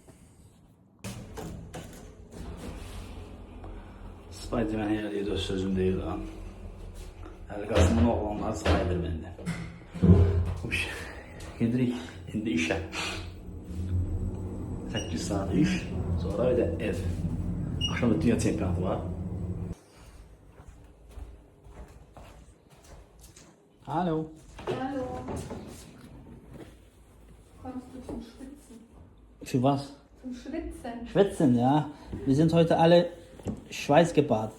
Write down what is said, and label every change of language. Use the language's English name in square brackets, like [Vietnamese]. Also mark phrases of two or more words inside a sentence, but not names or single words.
[Azerbaijani] Spiderman yerliydi, öz sözüm deyil ha. Əlqasımın oğlanları Spiderman'di. Gedirik indi işə. 8 saat iş, sonra bir də ev. Akşam da dünya çempionatı var. [German] Hallo. Hallo. Kommst du zum Schwitzen? Für was? Zum Schwitzen? Schwitzen, ja. Wir sind heute alle schweißgebadet.